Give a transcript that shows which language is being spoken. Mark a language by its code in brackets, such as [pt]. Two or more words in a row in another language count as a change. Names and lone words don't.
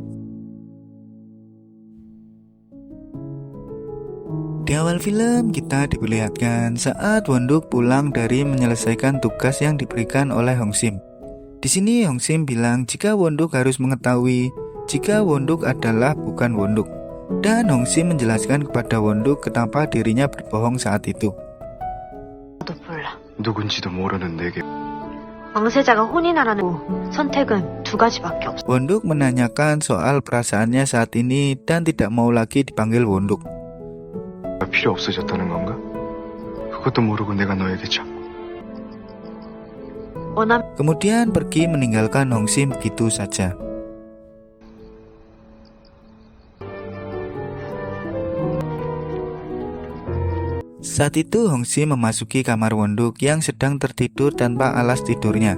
[id] Di awal film kita diperlihatkan saat Won-duk pulang dari menyelesaikan tugas yang diberikan oleh Hong Sim. Di sini Hong Sim bilang jika Won-duk harus mengetahui jika Won-duk adalah bukan Won-duk. Dan Hong Sim menjelaskan kepada Won-duk kenapa dirinya berbohong saat itu. [ko] 나도 몰라. 누군지도 모르는 내게 왕세자가 혼인하라는 선택은 두 가지밖에 없어. [id] Won-duk menanyakan soal perasaannya saat ini dan tidak mau lagi dipanggil Won-duk. [ko] 필요 없어졌다는 건가? 그것도 모르고 내가 너에게 참 [id] Kemudian pergi meninggalkan Hong Sim begitu saja. Saat itu Hong Sim memasuki kamar Won-duk yang sedang tertidur tanpa alas tidurnya.